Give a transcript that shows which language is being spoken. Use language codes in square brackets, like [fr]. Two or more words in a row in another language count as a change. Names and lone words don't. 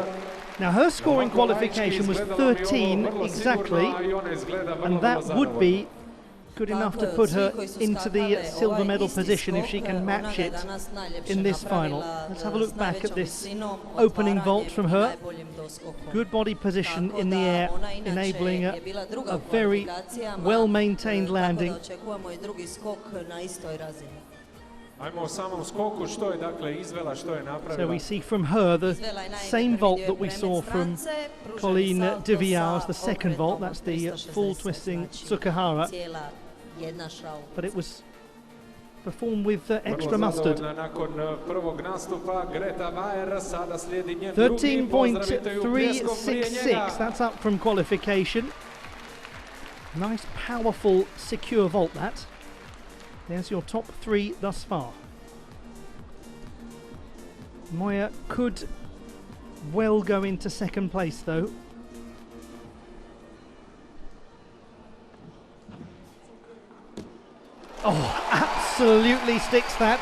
[en] Now her score in qualification was 13 exactly, and that would be good enough to put her into the silver medal position if she can match it in this final. Let's have a look back at this opening vault from her. Good body position in the air, enabling a very well-maintained landing. [hr] Ajmo o samom skoku, što je dakle izvela, što je [en] So [hr] napravila. [en] we see from her the same vault that we saw from Colleen de Viau's, the second vault. That's the full twisting Tsukahara, but it was performed with extra [hr] Vrlo [en] mustard. [hr] zadovoljna nakon prvog nastupa Greta Mayer, sada slijedi njen drugi, pozdravite ju pljeskom prije [en] 13.366, [hr] njega. [en] that's up from qualification. Nice, powerful, secure vault that. There's your top 3 thus far. Moya could well go into second place though. Oh, absolutely sticks that.